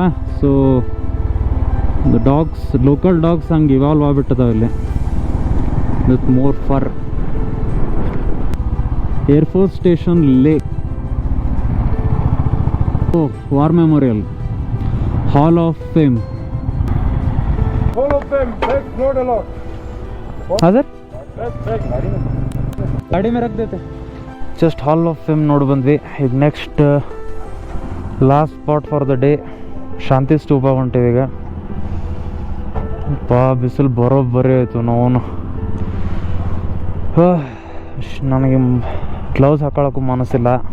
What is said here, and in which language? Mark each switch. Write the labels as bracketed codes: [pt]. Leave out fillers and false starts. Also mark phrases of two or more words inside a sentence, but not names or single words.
[en] So dogs, local dogs [kn] ಹಂಗೆ ಇವಾಲ್ವ್ ಆಗ್ಬಿಟ್ಟದಾವ ಇಲ್ಲಿ [en] with more fur. [kn] ಏರ್ಫೋರ್ಸ್ ಸ್ಟೇಷನ್ ಲೇಕ್, ವಾರ್ ಮೆಮೋರಿಯಲ್, ಹಾಲ್ ಆಫ್ ಫೇಮ್. [hi] हाँ सर, गाड़ी में रख देते. [kn] जस्ट हाल ऑफ फेम ನೋಡಿ ಬಂದ್ವಿ. ಈಗ [en] next last spot for the day [kn] ಶಾಂತಿ ಸ್ತೂಪ ಹೊಂಟೀವಿ ಈಗ. ಬಿಸಿಲು ಬರೋಬ್ಬರಿ ಆಯಿತು. ನಾವು ನನಗೆ ಗ್ಲೌಸ್ ಹಾಕೊಳ್ಳೋಕ್ಕೂ ಮನಸ್ಸಿಲ್ಲ.